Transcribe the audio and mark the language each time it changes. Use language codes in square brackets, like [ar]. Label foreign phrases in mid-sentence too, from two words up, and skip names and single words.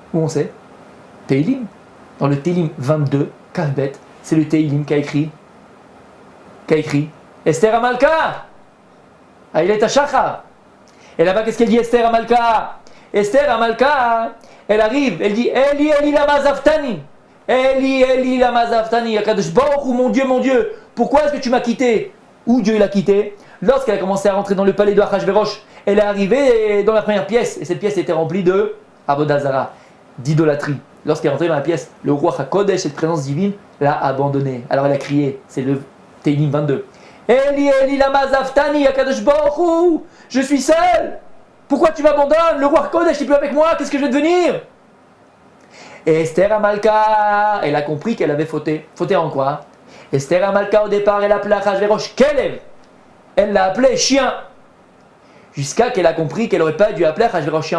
[fr] Où on sait? Teilim. Dans le Teilim 22, Kavbet, c'est le Teilim qu'a écrit Esther Amalka. [he] אילת השחר. [fr] Et là-bas, qu'est-ce qu'elle dit, Esther Amalka? Esther Amalka, elle arrive, elle dit [he] אלי אלי למה עזבתני. אלי אלי למה עזבתני. קדוש ברוך הוא, [fr] mon Dieu, pourquoi est-ce que tu m'as quitté? Où Dieu l'a quitté? Lorsqu'elle a commencé à rentrer dans le palais de Achashverosh, elle est arrivée dans la première pièce, et cette pièce était remplie de [he] עבודה זרה, [fr] d'idolâtrie. Lorsqu'elle est rentrée dans la pièce, le roi HaKodesh, cette présence divine, l'a abandonnée. Alors elle a crié, c'est le Teilim 22. [he] אלי אלי למה עזבתני, הקדוש ברוך הוא, [fr] je suis seule. Pourquoi tu m'abandonnes? Le roi HaKodesh n'est plus avec moi, qu'est-ce que je vais devenir? Et Esther Amalka, elle a compris qu'elle avait fauté. Fauté en quoi? Esther Amalka, au départ, elle appelait Achashverosh Kelev. Elle l'a appelé chien. Jusqu'à qu'elle a compris qu'elle n'aurait pas dû appeler Achashverosh chien.